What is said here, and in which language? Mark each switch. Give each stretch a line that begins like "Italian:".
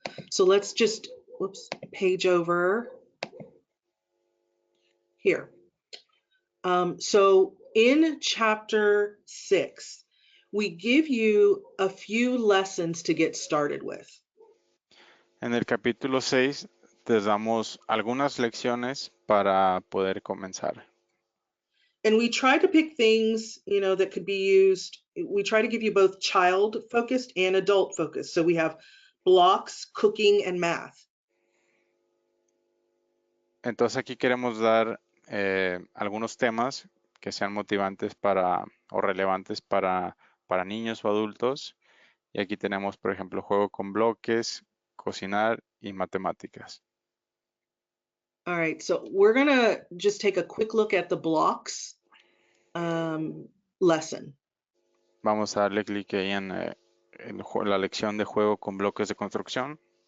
English: So let's just, page over here. So in chapter 6, we give you a few lessons to get started with.
Spanish: En el capítulo 6 te damos algunas lecciones para poder comenzar.
English: And we try to pick things, that could be used. We try to give you both child focused and adult focused. So we have blocks, cooking, and math.
Spanish: Entonces aquí queremos dar algunos temas que sean motivantes o relevantes para niños o adultos. Y aquí tenemos, por ejemplo, juego con bloques, cocinar y matemáticas.
English: All right, so we're gonna just take a quick look at the blocks lesson.
Spanish: Vamos a darle clic ahí en la lección de juego con bloques de construcción.